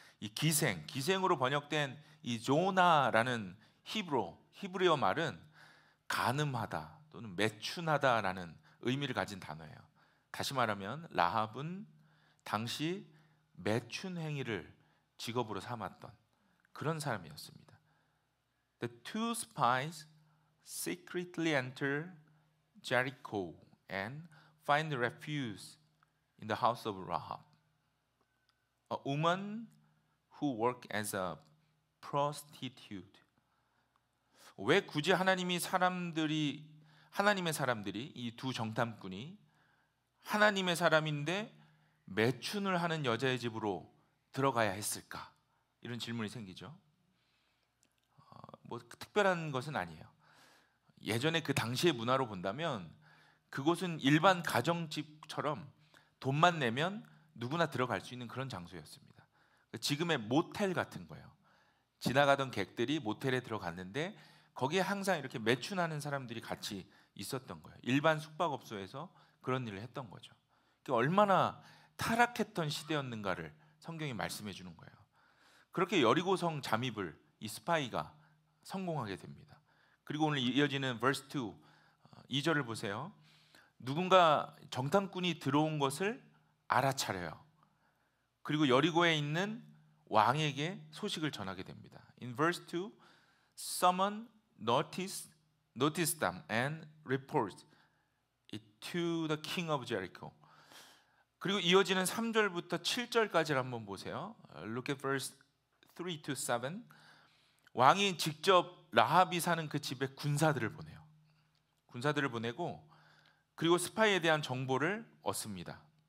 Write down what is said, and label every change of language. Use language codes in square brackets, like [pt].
[ko] 이 기생으로 번역된 이 조나라는 히브리어 말은 간음하다 또는 매춘하다라는 의미를 가진 단어예요. 다시 말하면 라합은 당시 매춘 행위를 직업으로 삼았던 그런 사람이었습니다. [en] The two spies secretly enter Jericho and find refuge in the house of Rahab, a woman who worked as a prostitute. [ko] 왜 굳이 하나님의 사람들이 이 두 정탐꾼이 하나님의 사람인데 매춘을 하는 여자의 집으로 들어가야 했을까? 이런 질문이 생기죠. 뭐 특별한 것은 아니에요. 예전에 그 당시의 문화로 본다면 그곳은 일반 가정집처럼 돈만 내면 누구나 들어갈 수 있는 그런 장소였습니다. 지금의 모텔 같은 거예요. 지나가던 객들이 모텔에 들어갔는데 거기에 항상 이렇게 매춘하는 사람들이 같이 있었던 거예요. 일반 숙박업소에서 그런 일을 했던 거죠. 그러니까 얼마나 타락했던 시대였는가를 성경이 말씀해 주는 거예요. 그렇게 여리고성 잠입을 이 스파이가 성공하게 됩니다. 그리고 오늘 이어지는 verse 2, 2절을 보세요. 누군가 정탐꾼이 들어온 것을 알아차려요. 그리고 여리고에 있는 왕에게 소식을 전하게 됩니다. [en] In verse 2, someone noticed them and reported it to the king of Jericho. [ko] 그리고 이어지는 3절부터 7절까지를 한번 보세요. [en] Look at verse 3 to 7. [ko] 왕이 직접 라합이 사는 그 집에 군사들을 보내요. 군사들을 보내고 그리고 스파이에 대한 정보를 얻습니다.